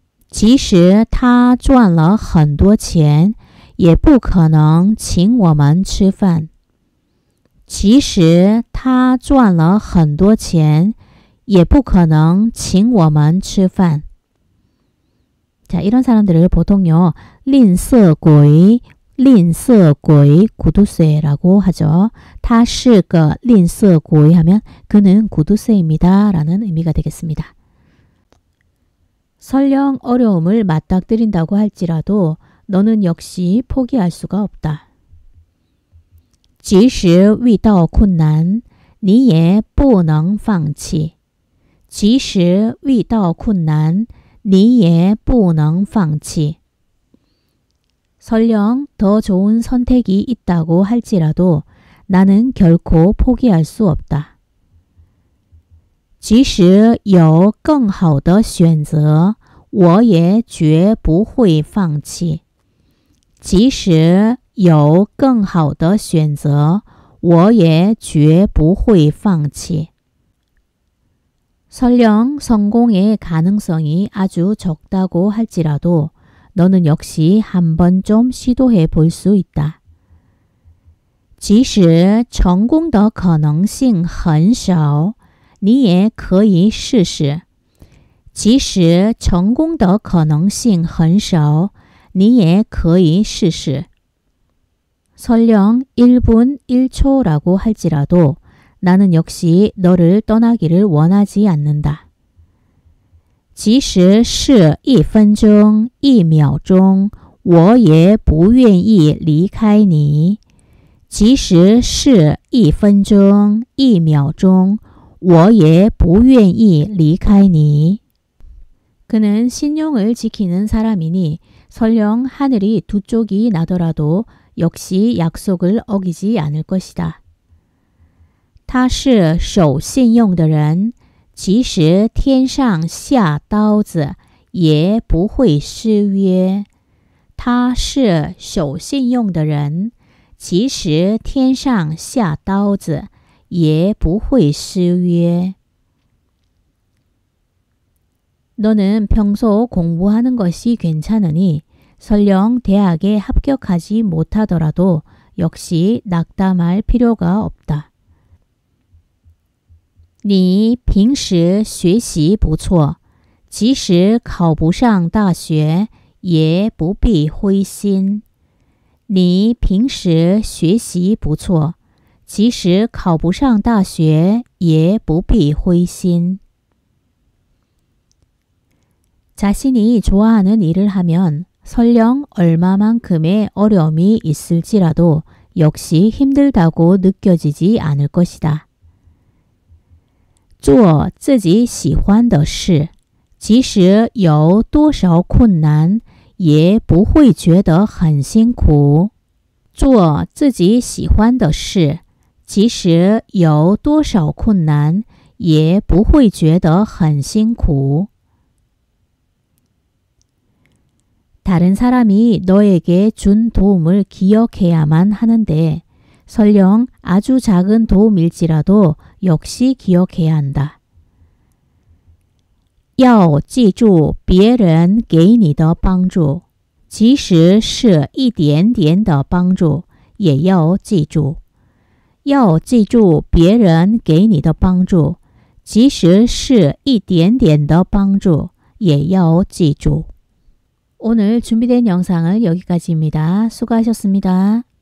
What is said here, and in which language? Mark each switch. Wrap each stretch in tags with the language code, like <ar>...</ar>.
<zh>即使他赚了很多钱也不可能请我们吃饭. 即使他赚了很多钱也不可能请我们吃饭.</zh> <ko>자, 이런 사람들을 보통요.</ko> <zh>吝啬鬼, 吝啬鬼,</zh> <ko>구두쇠라고 하죠.</ko> <zh>他是个吝啬鬼</zh> <ko>하면 그는 구두쇠입니다 라는 의미가 되겠습니다. 설령 어려움을 맞닥뜨린다고 할지라도 너는 역시 포기할 수가 없다.</ko> <zh>即使遇到困难你也不能放弃. 即使遇到困难你也不能放弃.</zh> <ko>설령 더 좋은 선택이 있다고 할지라도 나는 결코 포기할 수 없다.</ko> <zh>即使有更好的选择，我也绝不会放弃。即使有更好的选择，我也绝不会放弃。</zh> <ko>설령 성공의 가능성이 아주 적다고 할지라도 너는 역시 한번 좀 시도해 볼 수 있다.</ko> <zh>即使成功的可能性很少，你也可以试试。即使成功的可能性很少，你也可以试试。</zh> <ko>설령 1분 1초라고 할지라도 나는 역시 너를 떠나기를 원하지 않는다.</ko> <zh>即使是1分钟、1秒钟，我也不愿意离开你。即使是1分钟、1秒钟，我也不愿意离开你。</zh> <ko>그는 신용을 지키는 사람이니 설령 하늘이 두 쪽이 나더라도 역시 약속을 어기지 않을 것이다.</ko> <zh>他是守信用的人，即使天上下刀子，也不会失约。他是守信用的人，即使天上下刀子，也不会失约。</zh> <ko>너는 평소 공부하는 것이 괜찮으니 설령 대학에 합격하지 못하더라도 역시 낙담할 필요가 없다.</ko> <zh>你平时学习不错，即使考不上大学，也不必灰心。你平时学习不错，即使考不上大学，也不必灰心。</zh> <ko>자신이 좋아하는 일을 하면 설령 얼마만큼의 어려움이 있을지라도 역시 힘들다고 느껴지지 않을 것이다.</ko> <zh>做自己喜欢的事，即使有多少困难，也不会觉得很辛苦。做自己喜欢的事，即使有多少困难，也不会觉得很辛苦。</zh> <ko>다른 사람이 너에게 준 도움을 기억해야만 하는데 설령 아주 작은 도움일지라도 역시 기억해야 한다.</ko> <zh>要记住别人给你的帮助，即使是一点点的帮助，也要记住。要记住别人给你的帮助，即使是一点点的帮助，也要记住。</zh> <ko>오늘 준비된 영상은 여기까지입니다. 수고하셨습니다.</ko>